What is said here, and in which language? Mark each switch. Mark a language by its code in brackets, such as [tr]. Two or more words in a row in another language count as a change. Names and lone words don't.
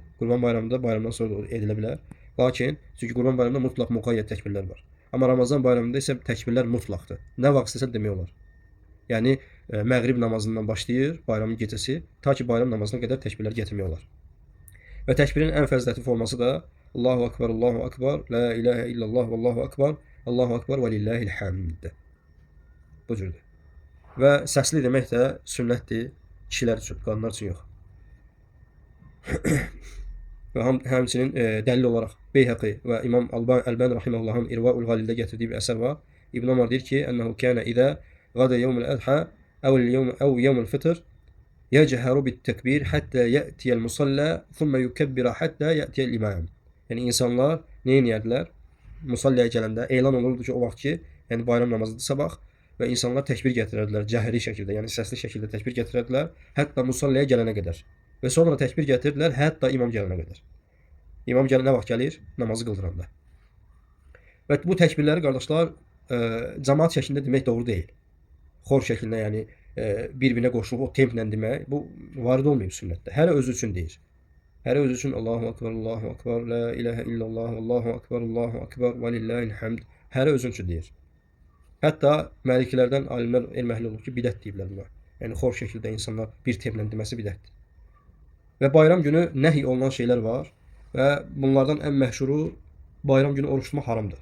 [az] Qurban bayramında bayramdan sonra edilə bilər. Lakin çünki Qurban bayramında mutlaq müqayyət təkbirlər var. Amma Ramazan bayramında isə təkbirlər mutlaqdır. Nə vaxt istəsən demək olar. Yəni məğrib namazından başlayır bayramın gecəsi, ta ki bayram namazına qədər təkbirlər gətirmək olar. Və təkbirin ən fəzilətli forması da [ar] الله أكبر الله أكبر لا إله إلا الله والله أكبر الله أكبر ولله الحمد. [az] Bu cürdür. Və səsli demək də sünnətdir kişilər üçün, qadınlar üçün yox. Və həmçinin dəlil olaraq Beyhaqi və İmam Əlbani rahimehullahın İrvaul Qalildə gətirdiyi bir əsər var. İbn Ömər deyir ki, [ar] "أنه كان إذا غدا يوم الأضحى أو يوم الفطر يجهر بالتكبير حتى يأتي المصلى ثم يكبر حتى يأتي الإمام." [az] Yəni insanlar nə edərdilər? Musallaya gələndə elan olurdu ki, o vaxt ki, yəni bayram namazıdır sabah və insanlar təkbir gətirərdilər cəhri şəkildə, yəni səsli şəkildə təkbir gətirərdilər, hətta musallaya gələnə qədər. Və sonra təkbir gətirdilər, hətta imam gələnə qədər. İmam nə vaxt gəlir? Namazı qıldıranda. Və bu təkbirləri qardaşlar cəmaət şəklində demək doğru deyil. Xor şəklində, yəni bir-birinə qoşulub o templə demək, bu varid olmayıb sünnətdə. Hərə özü üçün deyir. Hərə özü üçün [ar] الله أكبر الله أكبر لا إله إلا الله الله أكبر ولله الحمد. [az] Hərə özü üçün deyir. Hətta məliklərdən alimlər elm əhli olub ki, bidət deyiblər buna. Yəni xor şəkildə insanlar bir templə deməsi bidətdir. Və bayram günü nəhy olunan şeylər var və bunlardan ən məşhuru bayram günü oruç tutmaq haramdır.